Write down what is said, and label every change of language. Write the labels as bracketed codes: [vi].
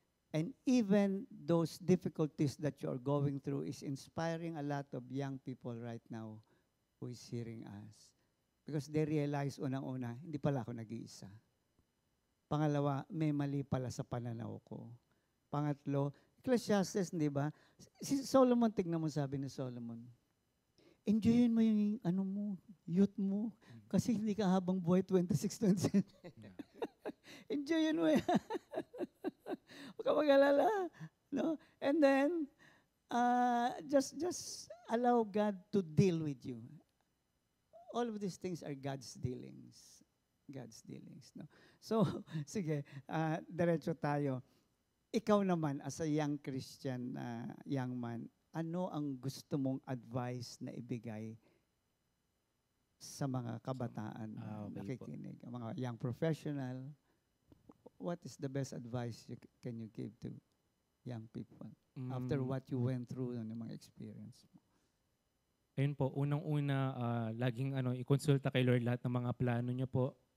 [en] And even those difficulties that you are going through is inspiring a lot of young people right now who is hearing us. Because they realize [tl] unang-una, hindi pala ako nag-iisa. Pangalawa, may mali pala sa pananaw ko. Pangatlo, Ecclesiastes, di ba? Si Solomon, tignan mo sabi ni Solomon, enjoyin mo yung ano mo, youth mo, kasi hindi ka habang buhay 26, 27. Enjoyin mo yan. Huwag ka mag-alala. No? [en] And then, just allow God to deal with you. All of these things are God's dealings. God's dealings. [tl] No? So, sige, diretso tayo. Ikaw naman, [en] as a young Christian, young man, [tl] ano ang gusto mong advice na ibigay sa mga kabataan na okay po. nakikinig? Ang mga [en] young professional, what is the best advice can you give to young people after what you went through [tl] ng mga experience [en] mo? [tl] Ayun po, unang-una, laging i-consulta kay Lord lahat ng mga plano niyo po.